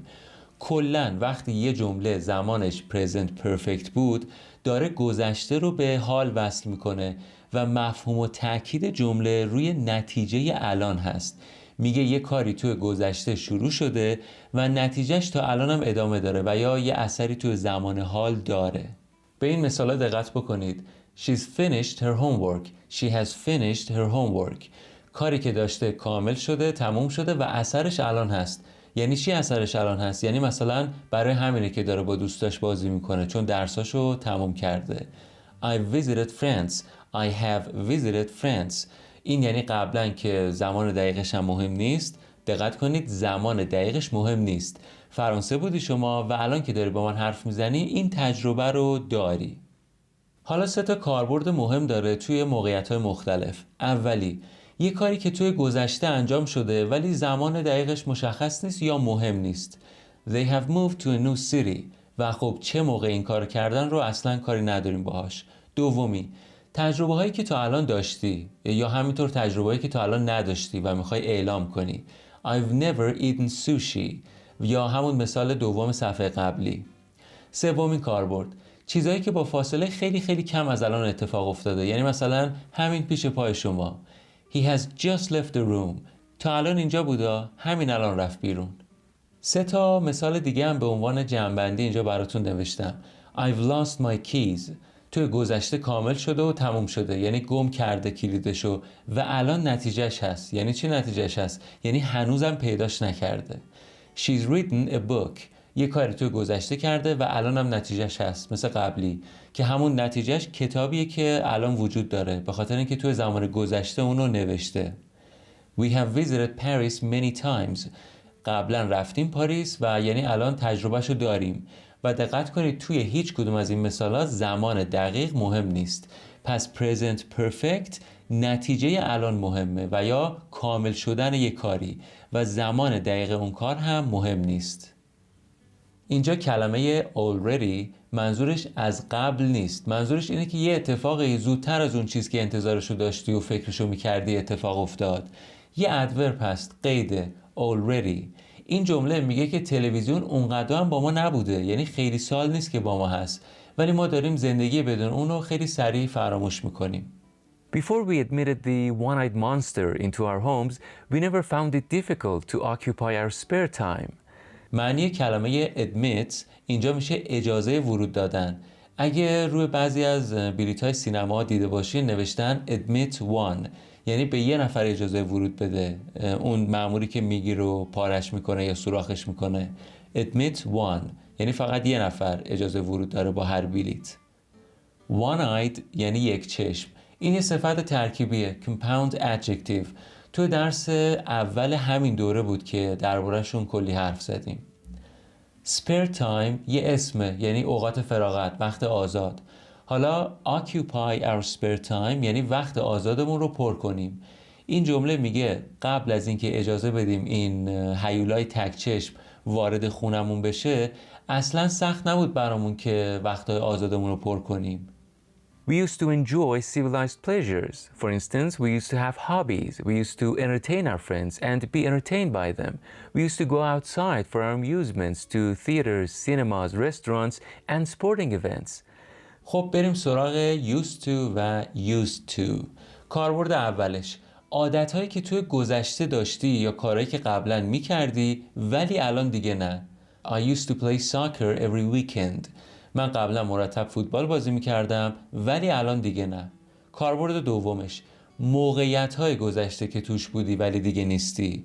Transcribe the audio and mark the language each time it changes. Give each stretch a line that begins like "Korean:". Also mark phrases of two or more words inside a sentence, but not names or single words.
Persian: کلاً وقتی یه جمله زمانش
English: present perfect
Persian: بود داره گذشته رو به حال وصل میکنه و مفهوم و تأکید جمله روی نتیجه الان هست. میگه یه کاری توی گذشته شروع شده و نتیجهش تا الان هم ادامه داره و یا یه اثری توی زمان حال داره. به این مثالا دقت بکنید.
English: She's finished her homework. She has finished her homework.
Persian: کاری که داشته کامل شده، تموم شده و اثرش الان هست. یعنی چی اثرش الان هست؟ یعنی مثلا برای همینه که داره با دوستاش بازی میکنه چون درساشو تموم کرده.
English: I visited friends. I have visited friends.
Persian: این یعنی قبلا که زمان دقیقش هم مهم نیست. دقت کنید زمان دقیقش مهم نیست. فرانسه بودی شما و الان که داری با من حرف میزنی این تجربه رو داری. حالا 3 تا کاربرد مهم داره توی موقعیت‌های مختلف. اولی، یه کاری که توی گذشته انجام شده ولی زمان دقیقش مشخص نیست یا مهم نیست.
English: They have moved to a new city.
Persian: و خب چه موقع این کار کردن رو اصلاً کاری نداریم باهاش. دومی، تجربه هایی که تا الان داشتی یا همینطور تجربه هایی که تا الان نداشتی و میخوای اعلام کنی.
English: I've never eaten sushi.
Persian: یا همون مثال دوم صفحه قبلی. سومین کاربرد، چیزایی که با فاصله خیلی خیلی کم از الان اتفاق افتاده. یعنی مثلا همین پیش پای شما.
English: He has just left the room.
Persian: تا الان اینجا بودا، همین الان رفت بیرون. 3 تا مثال دیگه هم به عنوان جمع‌بندی اینجا براتون نوشتم.
English: I've lost my keys.
Persian: توی گذشته کامل شده و تموم شده. یعنی گم کرده کلیدشو و الان نتیجهش هست. یعنی چی نتیجهش هست؟ یعنی هنوزم پیداش نکرده.
English: She's written a book.
Persian: یه کاری توی گذشته کرده و الان هم نتیجهش هست مثل قبلی که همون نتیجهش کتابیه که الان وجود داره به خاطر اینکه توی زمان گذشته اونو نوشته.
English: We have visited Paris many times.
Persian: قبلا رفتیم پاریس و یعنی الان تجربهشو داریم. و دقت کنید توی هیچ کدوم از این مثالات زمان دقیق مهم نیست. پس
English: present perfect
Persian: نتیجه الان مهمه و یا کامل شدن یک کاری و زمان دقیق اون کار هم مهم نیست. اینجا کلمه already منظورش از قبل نیست. منظورش اینه که یه اتفاقی زودتر از اون چیز که انتظارشو داشتی و فکرشو میکردی اتفاق افتاد. یه ادورب هست، قیده، already. این جمله میگه که تلویزیون اونقدر هم با ما نبوده، یعنی خیلی سال نیست که با ما هست، ولی ما داریم زندگی بدون اونو خیلی سریع فراموش میکنیم.
English: Before we admitted the one-eyed monster into our homes, we never found it difficult to occupy our spare time.
Persian: معنی کلمه admit اینجا میشه اجازه ورود دادن. اگه روی بعضی از بلیط‌های سینما دیده باشین نوشتن
English: admit one،
Persian: یعنی به یه نفر اجازه ورود بده. اون مأموری که میگیره و پارش میکنه یا سوراخش میکنه.
English: admit one
Persian: یعنی فقط یه نفر اجازه ورود داره با هر بلیط. one-eyed یعنی یک چشم. این یه صفت ترکیبیه،
English: compound adjective.
Persian: تو درس اول همین دوره بود که درباره‌شون کلی حرف زدیم.
English: spare time
Persian: یه اسمه، یعنی اوقات فراغت، وقت آزاد. حالا
English: occupy our spare time
Persian: یعنی وقت آزادمون رو پر کنیم. این جمله میگه قبل از اینکه اجازه بدیم این هیولای تک چشم وارد خونمون بشه، اصلا سخت نبود برامون که وقت آزادمون رو پر کنیم.
English: We used to enjoy civilized pleasures. For instance, we used to have hobbies. We used to entertain our friends and be entertained by them. We used to go outside for our amusements to theaters, cinemas, restaurants, and sporting events.
Persian: خب بریم سراغ
English: used to
Persian: و
English: used to.
Persian: کاربرد اولش، عادتهایی که توی گذشته داشتی یا کارهایی که قبلا میکردی ولی الان دیگه نه.
English: I used to play soccer every weekend.
Persian: من قبلا مرتب فوتبال بازی میکردم ولی الان دیگه نه. کاربرد دومش، موقعیت‌های گذشته که توش بودی ولی دیگه نیستی.